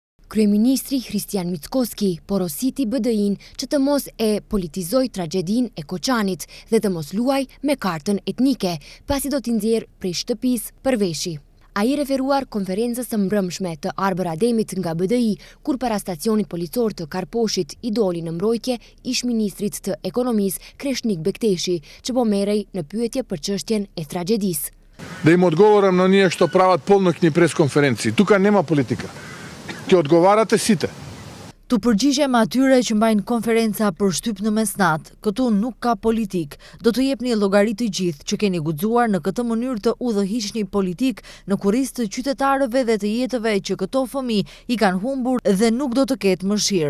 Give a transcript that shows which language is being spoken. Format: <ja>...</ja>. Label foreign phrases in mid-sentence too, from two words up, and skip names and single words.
<sq>Kryeministri Hristian Mickoski porositi BDI-n që të mos e politizoj tragedinë e Koçanit dhe të mos luaj me kartën etnike, pasi do t'i nxjerrë prej shtëpisë përveshi. Ai referuar konferencës së mbrëmshme të Arbër Ademit nga BDI, kur para stacionit policor të Karposhit i doli në mbrojtje ish-ministrit të ekonomisë Kreshnik Bekteshi, që po merrej në pyetje për çështjen e tragjedisë.</sq> <mk>Да им одговорам на ние што прават полноќни пресконференции. Тука нема политика. Ќе одговарате сите.</mk> <sq>Tu përgjigjem atyre që mbajnë konferenca për shtyp në mesnat, këtu nuk ka politik. Do të jepni llogari të gjithë që keni guxuar në këtë mënyrë të udhëhiqni politik në kurriz të qytetarëve dhe të jetëve që këto fëmijë i kanë humbur dhe nuk do të ketë mëshirë.</sq>